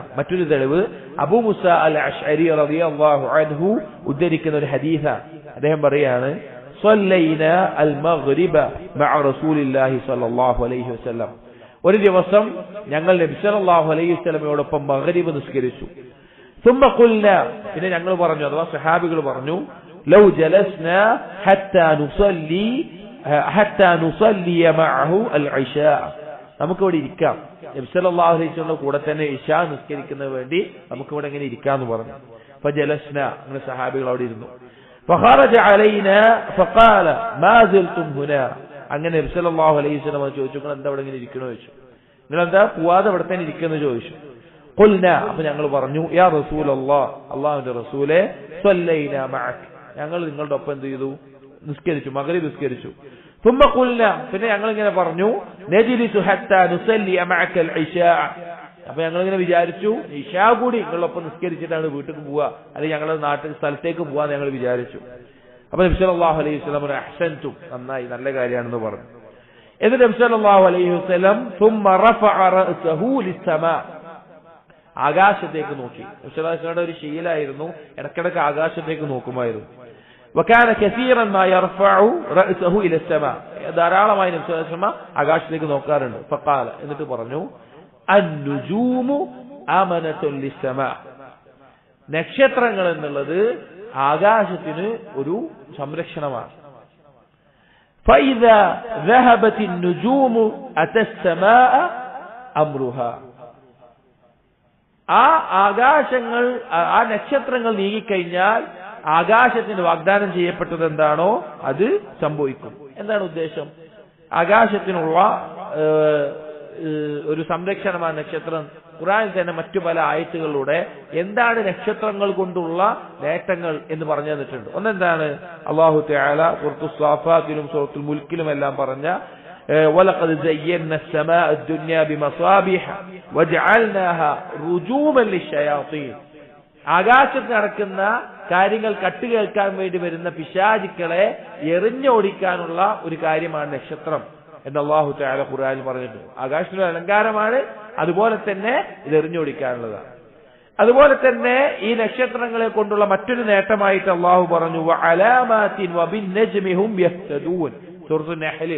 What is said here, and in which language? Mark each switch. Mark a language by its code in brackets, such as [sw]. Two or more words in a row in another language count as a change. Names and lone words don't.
[ml] മറ്റൊരു തെളിവ് അബൂ മുസ അൽ അശ്അരി [ar] رضي الله عنه [ml] ഉദ്ധരിക്കുന്ന ഒരു ഹദീസാണ്. അദ്ദേഹം പറയാണ്, [ar] صلينا المغرب مع رسول الله صلى الله عليه وسلم. [ml] ഒരു ദിവസം ഞങ്ങൾ നബി [ar] صلى الله عليه وسلم [ml] മഗ്രിബ് നിസ്കരിച്ചു. [ar] ثم قلنا, [ml] പിന്നെ ഞങ്ങൾ പറഞ്ഞു, അഥവാ സഹാബികൾ പറഞ്ഞു, [ar] لو جلسنا حتى نصلي معه العشاء, [ml] നമുക്ക് ഇവിടെ ഇരിക്കാം, നബി [ar] صلى الله عليه وسلم [ml] കൂടെ തന്നെ ഇശാ നിസ്കരിക്കുന്നതിന് വേണ്ടി നമുക്ക് ഇവിടെ ഇങ്ങനെ ഇരിക്കാന്ന് പറഞ്ഞു. ഫജലസ്നാ, അങ്ങനെ സഹാബികൾ അവിടെ ഇരുന്നു. [ar] فخرج علينا فقال ما زلتم هنا, [ml] അങ്ങനെ നബി [ar] صلى الله عليه وسلم [ml] ചോദിച്ചു, നിങ്ങൾ എന്താ ഇവിടെ ഇങ്ങനെ ഇരിക്കണോ ചോദിച്ചു, നിങ്ങൾ എന്താ പോവാതെ ഇവിടെ തന്നെ ഇരിക്കുന്നു ചോദിച്ചു. ഖുൽനാ, അപ്പൊ ഞങ്ങൾ പറഞ്ഞു, [ar] يا رسول الله, [ml] അല്ലാഹുവിന്റെ റസൂലേ, [ar] صلينا معك, [ml] ഞങ്ങൾ നിങ്ങളുടെ ഒപ്പം എന്ത് ചെയ്തു? നിസ്കരിച്ചു, മഗ്രിബ് നിസ്കരിച്ചു. [ar] ثم قلنا, [ml] പിന്നെ ഞങ്ങൾ ഇങ്ങനെ പറഞ്ഞു, [ar] نجلس حتى نصلي معك العشاء, [ml] അപ്പൊ ഞങ്ങൾ ഇങ്ങനെ വിചാരിച്ചു ഇശാ കൂടി നിങ്ങളൊപ്പം നിസ്കരിച്ചിട്ടാണ് വീട്ടിലേക്ക് പോവുക, അല്ലെങ്കിൽ ഞങ്ങളുടെ നാട്ടിൽ സ്ഥലത്തേക്ക് പോവാന്ന് ഞങ്ങൾ വിചാരിച്ചു. അപ്പൊ നബി [ar] صلى الله عليه وسلم [ml] അഹ്സൻതും, നന്നായി, നല്ല കാര്യമാണെന്ന് പറഞ്ഞു. [ar] എന്നിട്ട് نبي صلى الله عليه وسلم ثم رفع رأسه للسماء, [ml] ആകാശത്തേക്ക് നോക്കി. നബി [ar] صلى الله عليه وسلم [ml] ഒരു ശീലമായിരുന്നു, ഇടയ്ക്കിടയ്ക്ക് ആകാശത്തേക്ക് നോക്കുമായിരുന്നു. [ar] وكان كثيرا ما يرفع رأسه الى السماء, [ml] ധാരാളമായി നബി [ar] صلى الله عليه وسلم [ml] ആകാശത്തേക്ക് നോക്കാറുണ്ട്. فقال, എന്നിട്ട് പറഞ്ഞു, [ar] النجوم آمنة للسماء, [ml] നക്ഷത്രങ്ങൾ എന്നുള്ളത് ആകാശത്തിന് ഒരു സംരക്ഷണമാണ്. [ar] فإذا ذهبت النجوم أتى السماء أمرها, [ml] ആ ആകാശങ്ങൾ, ആ നക്ഷത്രങ്ങൾ നീങ്ങിക്കഴിഞ്ഞാൽ ആകാശത്തിന് വാഗ്ദാനം ചെയ്യപ്പെട്ടത് എന്താണോ അത് സംഭവിക്കും. എന്താണ് ഉദ്ദേശം? ആകാശത്തിനുള്ള ഒരു സംരക്ഷണമാണ് നക്ഷത്രം. ഖുർആനിൽ തന്നെ മറ്റു പല ആയത്തുകളിലൂടെ എന്താണ് നക്ഷത്രങ്ങൾ കൊണ്ടുള്ള നേട്ടങ്ങൾ എന്ന് പറഞ്ഞു തന്നിട്ടുണ്ട്. ഒന്നെന്താണ്? [ar] الله تعالى [ml] സൂറത്തുൽ സാഫാത്തിലും സൂറത്തുൽ മുൽക്കിലും എല്ലാം പറഞ്ഞ [ar] ولقد زينا السماء الدنيا بمصابيح وجعلناها رجوما للشياطين, [ml] ആകാശത്ത് നടക്കുന്ന കാര്യങ്ങൾ കട്ടുകേൾക്കാൻ വേണ്ടി വരുന്ന പിശാചുക്കളെ എറിഞ്ഞോടിക്കാനുള്ള ഒരു കാര്യമാണ് നക്ഷത്രം എന്ന് [ar] الله تعالى [ml] ഖുർആനിൽ പറഞ്ഞിട്ടുണ്ട്. ആകാശത്തിന്റെ അലങ്കാരമാണ്, അതുപോലെ തന്നെ ഇത് എറിഞ്ഞോടിക്കാനുള്ളതാണ്. അതുപോലെ തന്നെ ഈ നക്ഷത്രങ്ങളെ കൊണ്ടുള്ള മറ്റൊരു നേട്ടമായിട്ട് അല്ലാഹു പറഞ്ഞു, [ar] وعلامات وبالنجم هم يهتدون, [ml] സൂറത്തുൻ നഹ്ലിൽ.